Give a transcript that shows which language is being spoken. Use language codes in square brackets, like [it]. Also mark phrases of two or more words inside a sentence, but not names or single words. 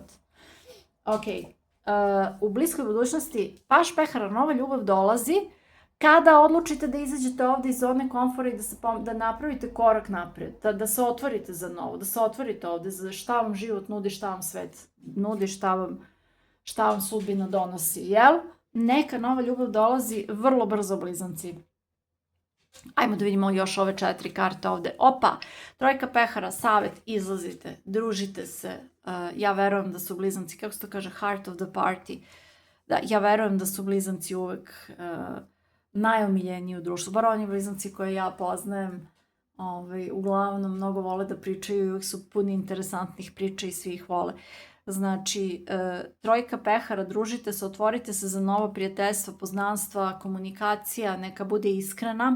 [sr] Ok, u bliskoj budućnosti paš pehara, nova ljubav dolazi kada odlučite da izađete ovde iz zone komfora i da napravite korak napred, da se otvorite za novo, da se otvorite ovde za šta vam život nudi, šta vam svet nudi, šta vam sudbina donosi, jel? Neka nova ljubav dolazi vrlo brzo, blizanci. Ajmo da vidimo još ove 4 karte ovde. Opa, trojka pehara, savet, izlazite, družite se. Ja verujem da su blizanci, kako se to kaže, [en] heart of the party. [sr] Da, ja verujem da su blizanci uvek najomiljeniji u društvu. Bar oni blizanci koje ja poznajem, uglavnom mnogo vole da pričaju i uvek su puni interesantnih priča i svi ih vole. Znači, trojka pehara, družite se, otvorite se za novo prijateljstvo, poznanstva, komunikacija, neka bude iskrena.